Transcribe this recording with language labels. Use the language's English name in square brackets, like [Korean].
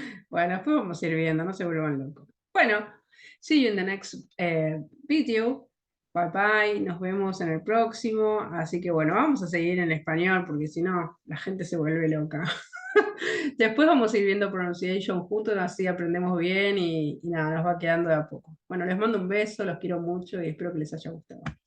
[Spanish] Bueno, después vamos a ir viendo, no se vuelvan locos. [English] Bueno, see you in the next video. [Spanish] Bye bye, nos vemos en el próximo. Así que bueno, vamos a seguir en español porque si no, la gente se vuelve loca. Después vamos a ir viendo pronunciation juntos, así aprendemos bien y nada, nos va quedando de a poco. Bueno, les mando un beso, los quiero mucho y espero que les haya gustado.